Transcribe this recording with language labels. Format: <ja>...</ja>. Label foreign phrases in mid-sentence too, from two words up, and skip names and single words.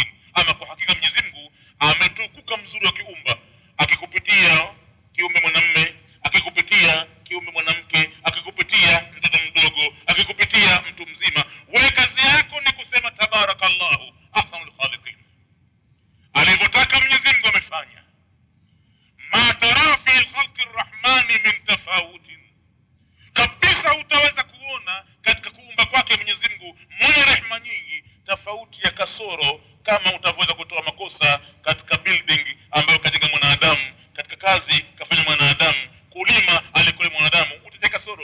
<sw>Ama kwa hakika Mwenyezi Mungu ametukuka mzuri wa kiumba, akikupitia kiumbe mwanamume, akikupitia kiumbe mwanamke, akikupitia mtoto mdogo, akikupitia mtu mzima. Wewe kazi yako ni kusema</sw> <ar>تبارك الله أحسن الخالقين.</ar> <sw>Alivyotaka Mwenyezi Mungu amefanya.</sw> <ar>ما ترى في خلق الرحمن من تفاوت,</ar> <sw>kabisa utaweza kuona katika kuumba kwake Mwenyezi Mungu mwenye rehema nyingi, tofauti ya kasoro, kama utaweza kutoa makosa katika building ambayo kajenga mwanadamu, katika kazi kafanya mwanadamu, kulima alikule mwanadamu, utateka kasoro.</sw>